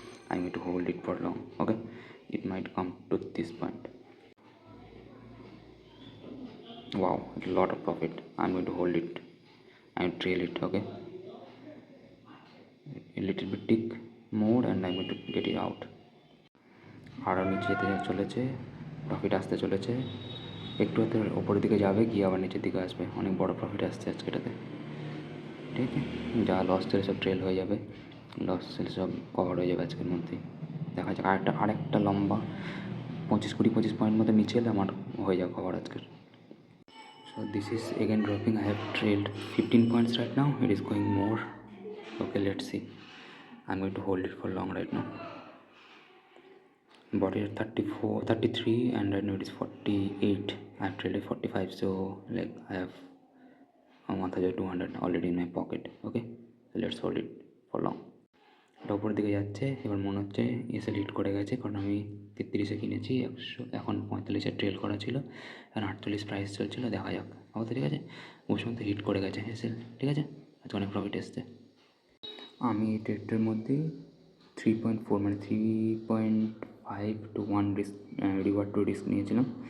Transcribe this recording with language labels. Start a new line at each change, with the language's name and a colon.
English: I'm going to hold it for long. Okay, it might come to this point. Wow, a lot of profit. I'm going to hold it and trail it. Okay, a little bit tick more and I'm going to get it out.
Bangla: আরও নিচে যেতে চলেছে, profit আসতে চলেছে, একটু হাতে ওপরের দিকে যাবে, গিয়ে আবার নিচের দিকে আসবে। অনেক বড় প্রফিট আসছে আজকেটাতে। ঠিক আছে, যা লস ছিল সব ট্রেল হয়ে যাবে, লস ছিল সব কভার হয়ে যাবে আজকের মধ্যেই। দেখা যাক আরেকটা লম্বা 25 পয়েন্ট মতো নিচে এলে আমার হয়ে যাবে কভার আজকের।
English: So this is again dropping. I have trailed 15 points right now. It is going more. Okay, let's see. I'm going to hold it for long right now. Bought it at 33 and right now it is 48. I have trailed 45, so like I have 1200 already in my pocket. Okay, so let's hold it for long.
Bangla: এটা উপরের দিকে যাচ্ছে, এবার মনে হচ্ছে SL hit করে গেছে, কারণ আমি 33-এ কিনেছি, 100 এখন 45-এ ট্রেল করা ছিল, এখন 48 প্রাইস চলছিল। দেখা যাক আপাতত। ঠিক আছে, ওই সময় তো হিট করে গেছে এসএল। ঠিক আছে, আজকে অনেক প্রফিট এসছে। আমি এই ট্রেডটার মধ্যে 3.4 মানে 3.5 to 1 রিওয়ার্ড টু রিস্ক নিয়েছিলাম।